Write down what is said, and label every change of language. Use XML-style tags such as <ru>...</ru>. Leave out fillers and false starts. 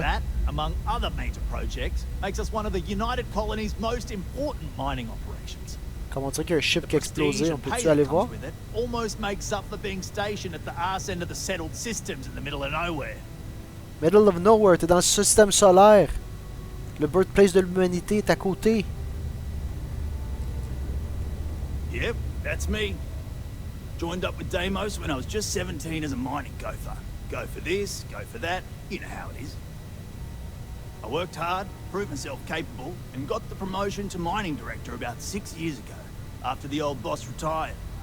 <en>That, among other major projects, makes us one of the United Colony's most important mining operations.</en> <fr>Comment on dirait qu'il y a un ship qui a explosé? On peut-tu aller voir?</fr> <en>Almost makes up for being stationed at the arse end of the settled systems in the middle of nowhere. Middle of nowhere,</en> <fr>t'es dans le système solaire. Le birthplace de l'humanité est à côté.</fr> <en>Yep, that's me. Joined up with Deimos when I was just 17 as a mining gopher. Go for this, go for that, you know how it is. I worked hard, proved myself capable, and got the promotion to mining director about 6 years ago, after the old boss retired.</en>